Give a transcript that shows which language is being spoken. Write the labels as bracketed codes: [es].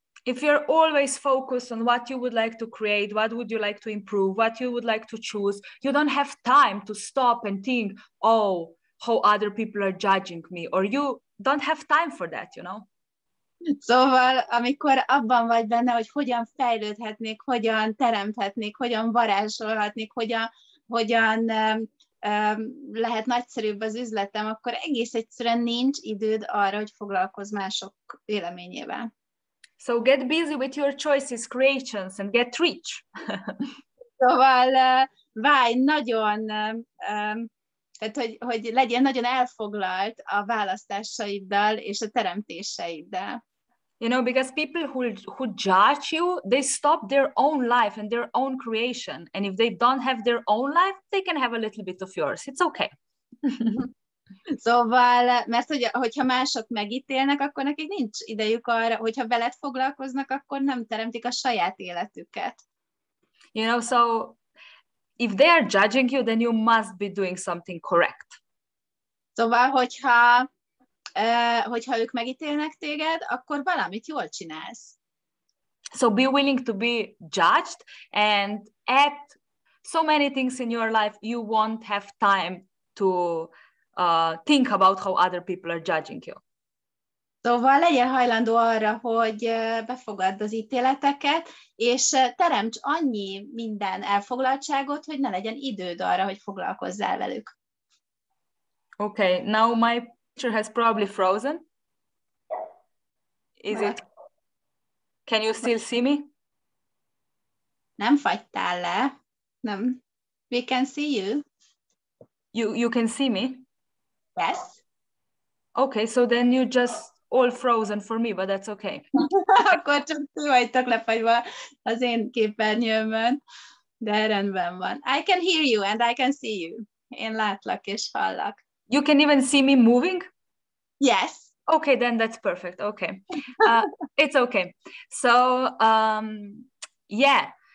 [en] If you're always focused on what you would like to create, what would you like to improve, what you would like to choose, you don't have time to stop and think, oh, how other people are judging me, or you don't have time for that, you know? [hu] Szóval, amikor abban vagy benne, hogy hogyan fejlődhetnék, hogyan teremthetnék, hogyan varázsolhatnék, hogyan lehet nagyszerűbb az üzletem, akkor egész egyszerűen nincs időd arra, hogy foglalkozz mások véleményével. [en] So get busy with your choices, creations, and get rich. [hu] Szóval válj nagyon, tehát hogy legyél nagyon elfoglalt a választásaiddal és a teremtéseiddel. [en] You know, because people who judge you, they stop their own life and their own creation. And if they don't have their own life, they can have a little bit of yours. It's okay. [hu] Szóval, mert hogyha mások megítélnek, akkor nekik nincs idejük arra, hogyha veled foglalkoznak, akkor nem teremtik a saját életüket. [en] You know, so if they are judging you, then you must be doing something correct. [hu] Szóval, hogyha ők megítélnek téged, akkor valamit jól csinálsz. [en] So be willing to be judged, and at so many things in your life, you won't have time to think about how other people are judging you. [hu] Szóval legyél hajlandó arra, hogy befogadd az ítéleteket, és teremts annyi minden elfoglaltságot, hogy ne legyen időd arra, hogy foglalkozzál velük. [en] Okay, now my picture has probably frozen. Is it? Can you still see me? [hu] Nem fagytál le. Nem. [en] We can see you. You can see me? Yes. Okay, so then you just all frozen for me, but that's okay. [hu] Akkor csak ti vagytok lefagyva az én képernyőmön, de rendben van. [en] I can hear you and I can see you. [hu] Én látlak és hallak. [en] You can even see me moving? Yes. Okay, then that's perfect. Okay. It's okay. So, yeah.